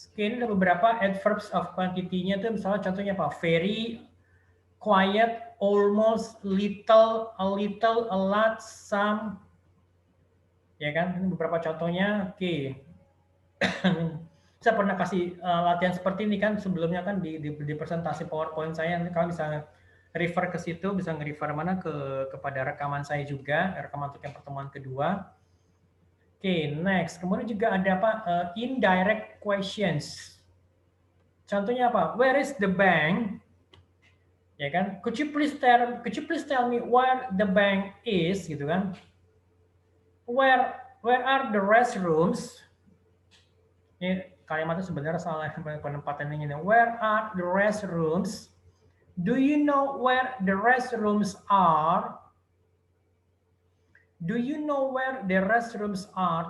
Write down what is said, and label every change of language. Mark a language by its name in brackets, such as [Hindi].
[Indonesian] Oke, ini ada beberapa adverbs of quantity-nya tuh misalnya contohnya apa? [English] Very, quiet, almost, little, a little, a lot, some. [Indonesian] Ya kan? Ini beberapa contohnya. Oke. Saya pernah kasih latihan seperti ini kan sebelumnya kan di presentasi PowerPoint saya. Nanti kalau misalnya refer ke situ bisa nge-refer mana kepada rekaman saya juga, rekaman untuk yang pertemuan kedua. Oke, next. Kemudian juga ada apa? Indirect questions. Contohnya apa? [English] Where is the bank? [Indonesian] Ya kan? [English] Could you please tell me where the bank is? [Indonesian] Gitu kan? [English] Where are the restrooms? [Indonesian] Ini kalimatnya sebenarnya salah penempatannya ini. [English] Where are the restrooms? Do you know where the restrooms are? Do you know where the restrooms are?